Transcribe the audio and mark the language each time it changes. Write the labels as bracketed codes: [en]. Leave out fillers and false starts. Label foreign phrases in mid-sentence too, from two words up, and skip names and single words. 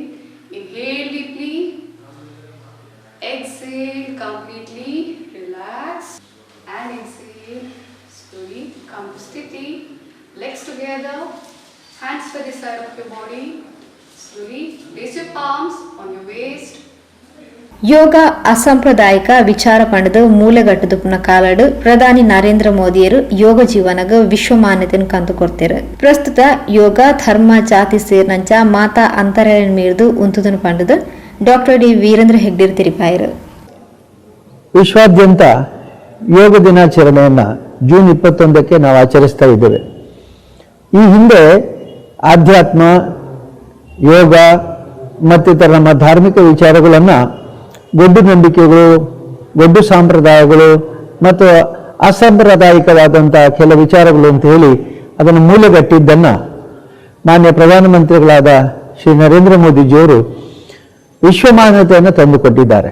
[en] Inhale deeply. Exhale completely. Relax. And exhale. Slowly come to sthiti. Legs together. Hands by the side of your body. Slowly place your palms on your waist. [tcy] ಯೋಗ ಅಸಾಂಪ್ರದಾಯಿಕ ವಿಚಾರ ಪಂಡದು ಮೂಲಗಟ್ಟದುಪುನ ಕಾಲಡು ಪ್ರಧಾನಿ ನರೇಂದ್ರ ಮೋದಿಯರು ಯೋಗ ಜೀವನಗ ವಿಶ್ವಮಾನ್ಯತೆಯನ್ನು ಕಂಡುಕೊಡ್ತಾರೆ. ಪ್ರಸ್ತುತ ಯೋಗ ಧರ್ಮ ಜಾತಿ ಸೇರ್ನಂಚ ಮಾತಾ ಅಂತರಗಳನ್ನು ಮೀರಿದು ಉಂತುದನ್ನು ಪಂಡದು ಡಾಕ್ಟರ್ ಡಿ ವೀರೇಂದ್ರ ಹೆಗ್ಡೆ ತಿರಿಪಾಯರು. [kn] ವಿಶ್ವಾದ್ಯಂತ ಯೋಗ ದಿನಾಚರಣೆಯನ್ನು ಜೂನ್ 21ಕ್ಕೆ ನಾವು ಆಚರಿಸ್ತಾ ಇದ್ದೇವೆ. ಈ ಹಿಂದೆ ಆಧ್ಯಾತ್ಮ, ಯೋಗ ಮತ್ತಿತರ ನಮ್ಮ ಧಾರ್ಮಿಕ ವಿಚಾರಗಳನ್ನು ಗೊಡ್ಡು ನಂಬಿಕೆಗಳು, ಗೊಡ್ಡು ಸಂಪ್ರದಾಯಗಳು ಮತ್ತು ಅಸಾಂಪ್ರದಾಯಿಕವಾದಂಥ ಕೆಲ ವಿಚಾರಗಳು ಅಂತ ಹೇಳಿ ಅದನ್ನು ಮೂಲೆಗಟ್ಟಿದ್ದನ್ನು ಮಾನ್ಯ ಪ್ರಧಾನಮಂತ್ರಿಗಳಾದ ಶ್ರೀ ನರೇಂದ್ರ ಮೋದಿಜಿಯವರು ವಿಶ್ವಮಾನ್ಯತೆಯನ್ನು ತಂದುಕೊಟ್ಟಿದ್ದಾರೆ.